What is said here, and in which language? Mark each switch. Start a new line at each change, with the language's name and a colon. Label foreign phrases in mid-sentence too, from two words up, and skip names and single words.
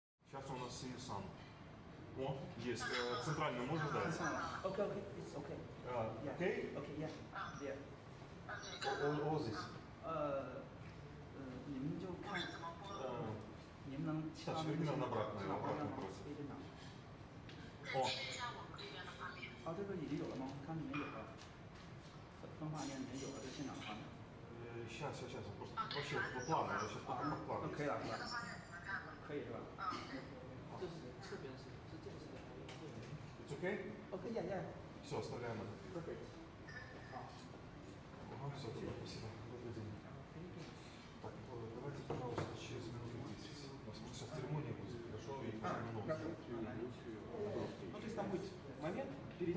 Russian: Сейчас у нас сам. О, есть. Центрально можешь дать?
English: Okay, it's okay. Yeah. Okay? Okay, yeah. Yeah. All this.
Chinese: 你们就看，你们能切到那个哪方向吗？可以这样。哦。啊，这个已经有了吗？看里面有了，分画面里面有了这现场的画面。
Russian: Сейчас, просто вообще плавно, я сейчас пока плавно.
Chinese: 可以了是吧？可以是吧？这是这边是这是的。
English: It's okay? Okay, yeah, yeah.
Russian: Все, оставляем это.
English: Perfect.
Russian: Ага, все, тогда спасибо. Добрый день. Так, давайте, пожалуйста, через минут 10. У нас может сейчас церемония будет, хорошо? И после минут. Ну, то есть там будет момент перед